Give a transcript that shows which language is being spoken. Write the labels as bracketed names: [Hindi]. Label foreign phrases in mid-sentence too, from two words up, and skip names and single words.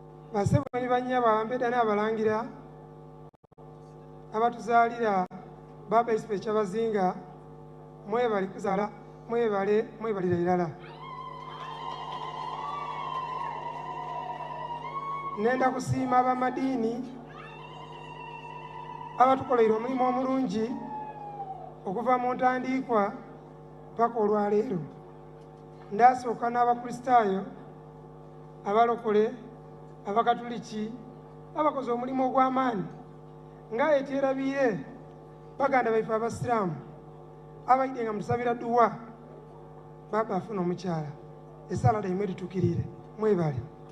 [Soga] basebo ni banyabo abambeda n'abalangira abatuzaalira Baba Isipe Kyabazinga mwebale kuzaala mwebalira irala. Nenda kusiima abamadiini abatukoleire omulimu omulungi okuva mu ntandiikwa paka olwaleero. Ndasooka n'abakristaayo abalokole abakatuliki abakoze omulimu ogw'amaanyi nga etyerabiire baganda baife abasiraamu abaidde nga musabira dduwa Baba afuna omukyala esala daimwe litukirire mwebale.